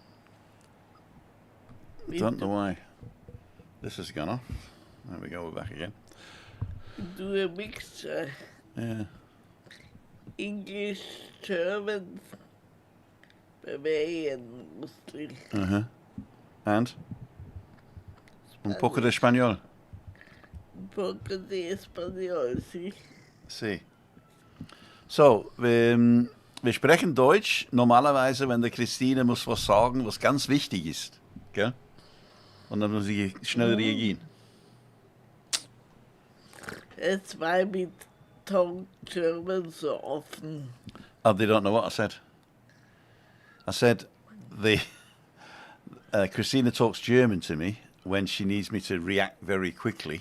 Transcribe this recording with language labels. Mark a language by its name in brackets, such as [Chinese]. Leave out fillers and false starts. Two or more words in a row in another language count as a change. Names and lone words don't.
[English] Don't know why. This has gone off. There we go, we're back again. Do a mixture. Yeah. English, German, Bavarian, mostly. Uh-huh. And? [Spanish] Un poco de español. Un poco de español, sí. Sí. [German] So, wir sprechen Deutsch normalerweise, wenn der Christine muss was sagen, was ganz wichtig ist. Gell? Und dann muss sie schnell reagieren. [English] That's why we talk German so often. Oh, they don't know what I said. I said Christina talks German to me when she needs me to react very quickly.